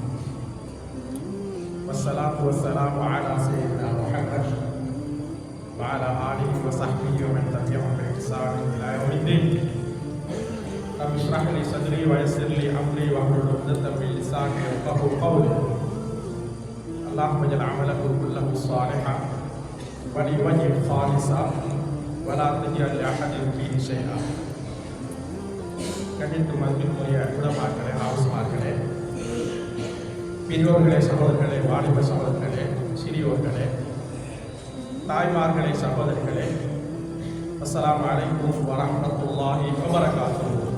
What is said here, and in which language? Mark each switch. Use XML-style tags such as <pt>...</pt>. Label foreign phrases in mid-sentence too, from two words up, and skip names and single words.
<ar>والصلاة والسلام على سيدنا محمد وعلى آله وصحبه ومن تبعهم بإحسان إلى يوم الدين. رب اشرح لي صدري ويسر لي أمري واحلل عقدة من لساني يفقهوا قولي. اللهم اجعل عملكم كله صالحا ولوجهك خالصا ولا تجعل لأحد فيه شيئا.</ar> <ta>கண்டித்து மதிப்பிற்குரிய உலமாக்களே, ஆலோசகர்களே, பெரியோர்களே, சகோதரர்களே, வாலிப சகோதரர்களே, சிறியோர்களே, தாய்மார்களே, சகோதரிகளே,</ta> <ar>السلام عليكم ورحمة الله وبركاته.</ar>